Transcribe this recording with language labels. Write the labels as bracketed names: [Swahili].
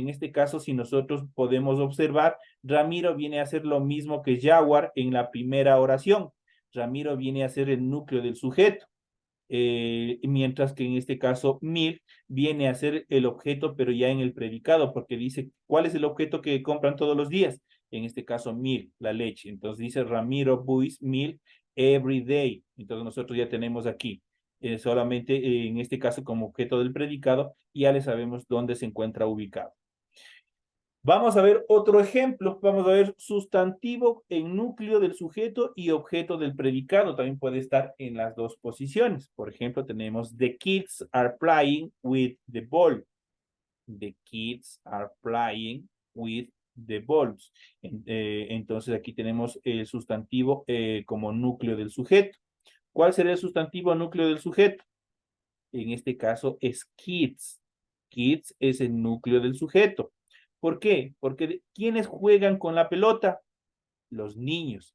[Spanish] En este caso, si nosotros podemos observar, Ramiro viene a ser lo mismo que Jaguar en la primera oración. Ramiro viene a ser el núcleo del sujeto. Mientras que en este caso milk viene a ser el objeto, pero ya en el predicado, porque dice, ¿cuál es el objeto que compran todos los días? En este caso milk, la leche. Entonces dice [English] Ramiro buys milk every day. [Spanish] Entonces nosotros ya tenemos aquí, solamente en este caso como objeto del predicado, ya le sabemos dónde se encuentra ubicado. Vamos a ver otro ejemplo. Vamos a ver sustantivo en núcleo del sujeto y objeto del predicado. También puede estar en las dos posiciones. Por ejemplo, tenemos [English] the kids are playing with the ball. The kids are playing with the balls. [Spanish] Entonces aquí tenemos el sustantivo como núcleo del sujeto. ¿Cuál sería el sustantivo núcleo del sujeto? En este caso es kids. Kids es el núcleo del sujeto. ¿Por qué? Porque ¿quiénes juegan con la pelota? Los niños.